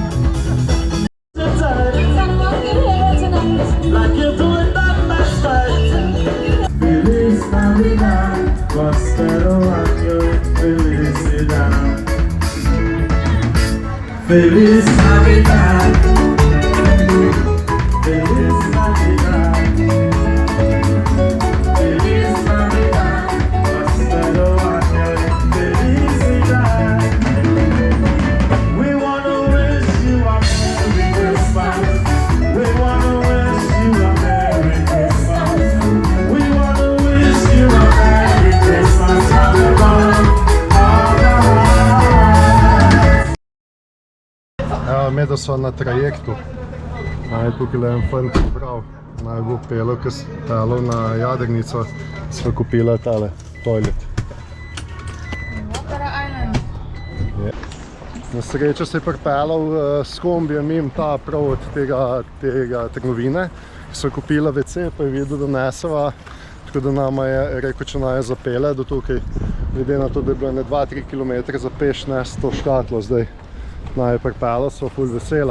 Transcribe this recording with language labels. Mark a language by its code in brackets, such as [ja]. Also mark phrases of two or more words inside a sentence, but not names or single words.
[en] Like you're doing that best fight. [es] Feliz Navidad, prospero año, felicidad. Feliz Navidad. Feliz Navidad. Feliz Navidad, prospero año, felicidad. [en] We wanna wish you a Merry Christmas. We wanna wish you a Merry Christmas. We wanna wish you a Merry Christmas from the bottom of our hearts. [sl] Evo, medva sva na trajektu. Tukaj le en fant pobral. Naj bo pelil, ko sem pelil na jadrnico, sva kupila tale toilet. Water Island. Na srečo se je pripeljal s kombijem mimo ta prav od tega trgovine. Sva kupila WC, pa je videl, da neseva, tako da nama je rekel, če naj zapele do tukaj. Glede na to, da je bilo ne 2-3 km za peš nes to škatlo, zdaj naj je pripeljal, sva ful vesela.